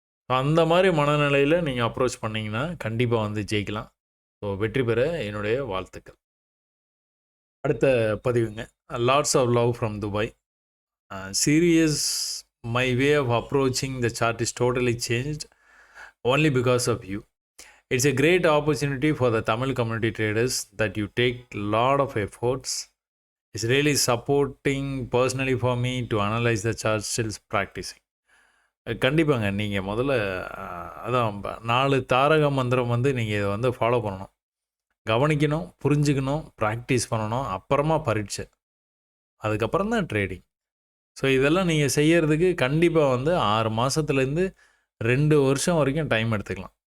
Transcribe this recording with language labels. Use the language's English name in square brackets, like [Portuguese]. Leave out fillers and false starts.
[Tamil] அந்த மாரி மனநிலையில நீங்க அப்ரோச் பண்ணீங்கன்னா, கண்டிப்பா வந்து ஜெயிக்கலாம். ஸோ வெற்றி பெற என்னுடைய வாழ்த்துக்கள். அடுத்த பதிவுங்க. [English] Lots of love from Dubai. Serious my way of approaching the chart is totally changed only because of you. It's a great opportunity for the Tamil community traders that you take lot of efforts. It's really supporting personally for me to analyze the chart still practicing. [Tamil] கண்டிப்பாங்க. நீங்க முதல்ல அதான் 4 தாரக மந்திரம் வந்து நீங்க இத வந்து ஃபாலோ பண்ணணும். கவனிக்கணும், புரிஞ்சுக்கணும், பிராக்டிஸ் பண்ணணும். அப்புறமா பரீட்சை. அதுக்கப்புறம் தான் ட்ரேடிங். ஸோ இதெல்லாம் நீங்க செய்யறதுக்கு கண்டிப்பா வந்து 6 மாசத்துலேருந்து 2 வருஷம் வரைக்கும் டைம் எடுத்துக்கலாம்.